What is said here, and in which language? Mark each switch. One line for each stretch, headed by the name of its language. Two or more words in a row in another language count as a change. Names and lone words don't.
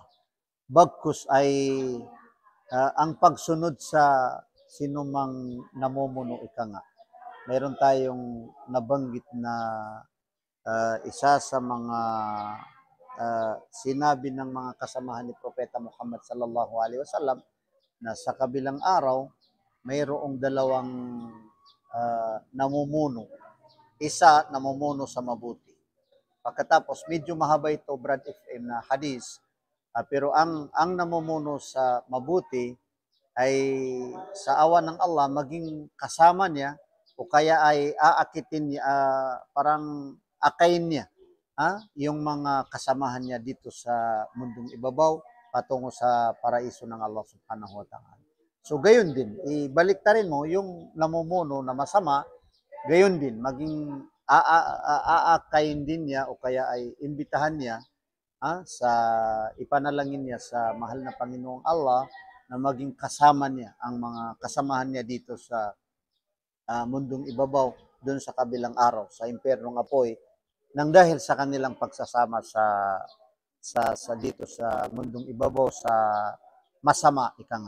Filipino: Bagkus ay ang pagsunod sa sinumang namumuno, ika nga. Meron tayong nabanggit na isa sa mga sinabi ng mga kasamahan ni Propeta Muhammad
Arabic: صلى الله عليه وسلم
Filipino: na sa kabilang araw mayroong dalawang namumuno. Isa namumuno sa mabuti. Pagkatapos medyo mahaba ito Brad FM na hadis, pero ang namumuno sa mabuti ay sa awa ng Allah maging kasama niya o kaya ay aakitin niya, parang akayin niya yung mga kasamahan niya dito sa mundong ibabaw patungo sa paraiso ng Allah
Arabic: سبحانه وتعالى.
Filipino: So gayon din, ibalik ta rin mo yung namumuno na masama, gayon din, maging aakayin din niya o kaya ay imbitahan niya sa ipanalangin niya sa mahal na Panginoong Allah na maging kasama niya ang mga kasamahan niya dito sa mundong ibabaw, doon sa kabilang araw, sa impernong apoy, nang dahil sa kanilang pagsasama sa dito sa mundong ibabaw sa masama, ika nga.